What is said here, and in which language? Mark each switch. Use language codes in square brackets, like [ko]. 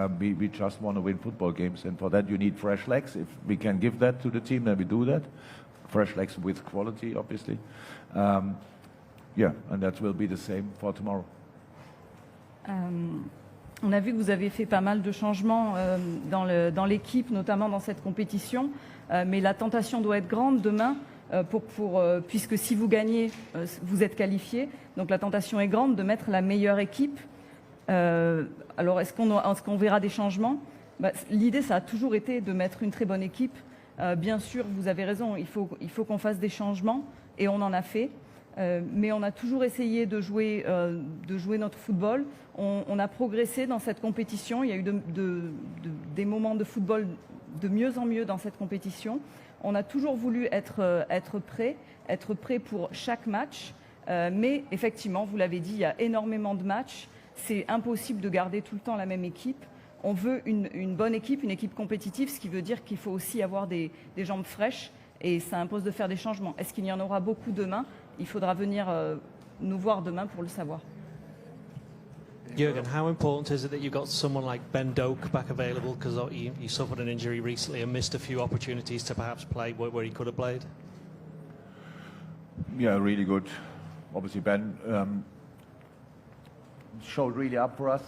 [en] We just want to win football games, and for that you need fresh legs. If we can give that to the team, then we do that. Fresh legs with quality, obviously. Yeah, and that will be the same for tomorrow. [fr] On a vu que vous avez fait pas mal de changements dans l'équipe, notamment dans cette compétition, mais la tentation doit être grande demain. Puisque si vous gagnez, vous êtes qualifié. Donc la tentation est grande de mettre la meilleure équipe. Alors est-ce qu'on verra des changements? L'idée, ça a toujours été de mettre une très bonne équipe. Bien sûr, vous avez raison, il faut qu'on fasse des changements, et on en a fait. Mais on a toujours essayé de jouer notre football. On a progressé dans cette compétition. Il y a eu des moments de football de mieux en mieux dans cette compétition. On a toujours voulu être prêt pour chaque match. Mais effectivement, vous l'avez dit, il y a énormément de matchs. C'est impossible de garder tout le temps la même équipe. On veut une bonne équipe, une équipe compétitive, ce qui veut dire qu'il faut aussi avoir des jambes fraîches, et ça impose de faire des changements. Est-ce qu'il y en aura beaucoup demain? Il faudra venir nous voir demain pour le savoir. [en] Jurgen, how important is it that you got someone like Ben Doak back available, because he suffered an injury recently and missed a few opportunities to perhaps play where he could have played? Yeah, really good. Obviously, Ben showed really up for us.